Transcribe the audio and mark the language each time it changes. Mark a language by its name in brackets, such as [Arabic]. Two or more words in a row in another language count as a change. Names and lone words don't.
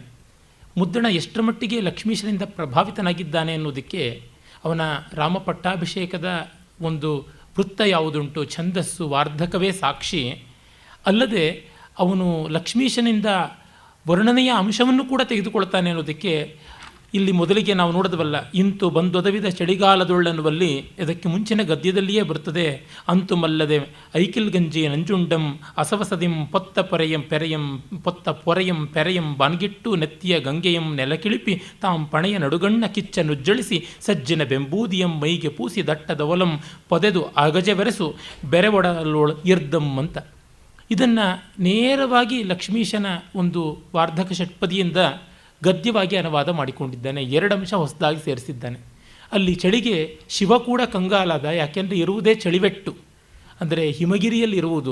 [Kannada] ಮುದ್ದಣ ಎಷ್ಟರ ಮಟ್ಟಿಗೆ ಲಕ್ಷ್ಮೀಶನಿಂದ ಪ್ರಭಾವಿತನಾಗಿದ್ದಾನೆ ಅನ್ನೋದಕ್ಕೆ ಅವನ ರಾಮ ಪಟ್ಟಾಭಿಷೇಕದ ಒಂದು ವೃತ್ತ ಯಾವುದುಂಟು, ಛಂದಸ್ಸು ವಾರ್ಧಕವೇ ಸಾಕ್ಷಿ. ಅಲ್ಲದೆ ಅವನು ಲಕ್ಷ್ಮೀಶನಿಂದ ವರ್ಣನೆಯ ಅಂಶವನ್ನು ಕೂಡ ತೆಗೆದುಕೊಳ್ತಾನೆ ಅನ್ನೋದಕ್ಕೆ ಇಲ್ಲಿ ಮೊದಲಿಗೆ ನಾವು ನೋಡಿದವಲ್ಲ, ಇಂತು ಬಂದೊದವಿದ ಚಳಿಗಾಲದೊಳ್ಳನ್ನುವಲ್ಲಿ ಇದಕ್ಕೆ ಮುಂಚಿನ ಗದ್ಯದಲ್ಲಿಯೇ ಬರ್ತದೆ. ಅಂತು ಮಲ್ಲದೆ ಐಕಿಲ್ ಗಂಜಿ ನಂಜುಂಡಂ ಅಸವಸದಿಂ ಪೊತ್ತ ಪೊರೆಯಂ ಪೆರೆಯಂ ಬಾನ್ಗಿಟ್ಟು ನೆತ್ತಿಯ ಗಂಗೆಯಂ ನೆಲಕಿಳಿಪಿ ತಾಂ ಪಣೆಯ ನಡುಗಣ್ಣ ಕಿಚ್ಚ ನುಜ್ಜಳಿಸಿ ಸಜ್ಜಿನ ಬೆಂಬೂದಿಯಂ ಮೈಗೆ ಪೂಸಿ ದಟ್ಟದ ಒಲಂ ಪೊದೆದು ಅಗಜವೆರೆಸು ಬೆರೆವೊಡಲೋಳ್ ಇರ್ದಂ ಅಂತ. ಇದನ್ನು ನೇರವಾಗಿ ಲಕ್ಷ್ಮೀಶನ ಒಂದು ವಾರ್ಧಕ ಷಟ್ಪದಿಯಿಂದ ಗದ್ಯವಾಗಿ ಅನುವಾದ ಮಾಡಿಕೊಂಡಿದ್ದಾನೆ. 2 ಅಂಶ ಹೊಸದಾಗಿ ಸೇರಿಸಿದ್ದಾನೆ. ಅಲ್ಲಿ ಚಳಿಗೆ ಶಿವ ಕೂಡ ಕಂಗಾಲಾದ. ಯಾಕೆಂದರೆ ಇರುವುದೇ ಚಳಿವೆಟ್ಟು, ಅಂದರೆ ಹಿಮಗಿರಿಯಲ್ಲಿರುವುದು.